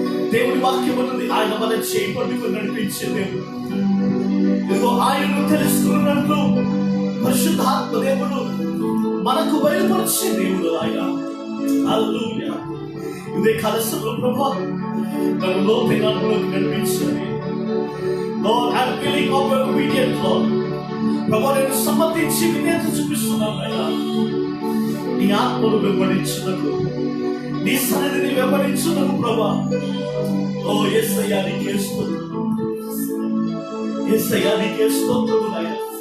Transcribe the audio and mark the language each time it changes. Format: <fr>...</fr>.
<te>దేవుడి వాక్యం ఉన్నది, ఆయన మన చేయి పట్టుకుని నడిపించే దేవుడు. ఇదిగో ఆయనను తెలుసుకున్నట్లు పరిశుద్ధాత్మ దేవుడు మనకు బయలుపరిచే దేవుడు ఆయన. హల్లెలూయా. ఇదే కాలశంలో ప్రభువా నన్ను లోతైన అనుభవంలోకి నడిపించండి.</te> <en>Lord, I'm willing of your obedience, Lord.</en> <te>ప్రభు నేను సమ్మతించి విధేయత చూపిస్తున్నాను అయ్యా. నీ ఆత్మను వెంబడించుటకు, నీ సన్నిధిని వెంబడించుటకు ప్రభా. ఓ యేసయ్యా నీకే స్తోత్రం, యేసయ్యా నీకే స్తోత్రం నాయనా.</te>